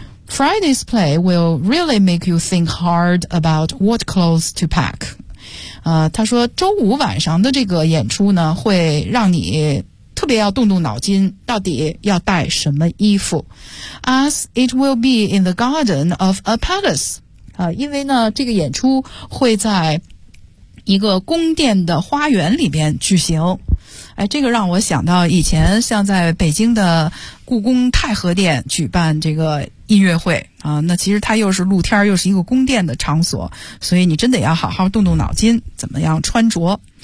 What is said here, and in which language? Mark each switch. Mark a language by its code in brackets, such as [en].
[en] Friday's play will really make you think hard about what clothes to pack. [zh] 他说周五晚上的这个演出呢会让你特别要动动脑筋，到底要带什么衣服。 [en] As it will be in the garden of a palace. [zh] 因为呢这个演出会在一个宫殿的花园里边举行。哎，这个让我想到以前像在北京的故宫太和殿举办这个音乐会啊，那其实它又是露天又是一个宫殿的场所，所以你真得要好好动动脑筋怎么样穿着。